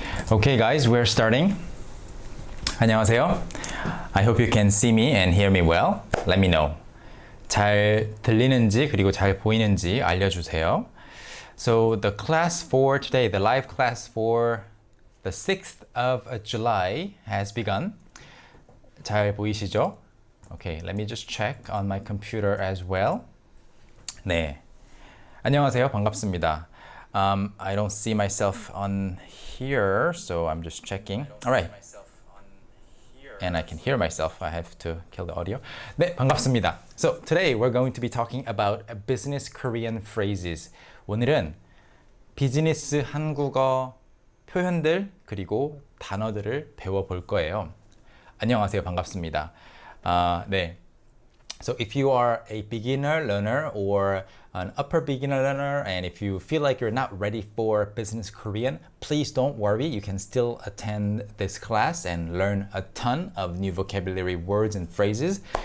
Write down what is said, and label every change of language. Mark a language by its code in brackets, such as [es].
[en] Okay guys, we're starting. [ko] 안녕하세요. [en] I hope you can see me and hear me well. Let me know. [ko] 잘 들리는지 그리고 잘 보이는지 알려주세요. [en] So the class for today, the live class for the 6th of July has begun. [ko] 잘 보이시죠? [en] Okay, let me just check on my computer as well. [ko] 네. 안녕하세요. 반갑습니다. [en] I don't see myself on here, so I'm just checking. All right. And I can hear myself. I have to kill the audio. [ko] 네, 반갑습니다. [en] So today we're going to be talking about business Korean phrases. [ko] 오늘은 비즈니스 한국어 표현들 그리고 단어들을 배워볼 거예요. 안녕하세요. 반갑습니다. 네. [en] So if you are a beginner learner or an upper beginner learner, and if you feel like you're not ready for business Korean, please don't worry. You can still attend this class and learn a ton of new vocabulary words and phrases.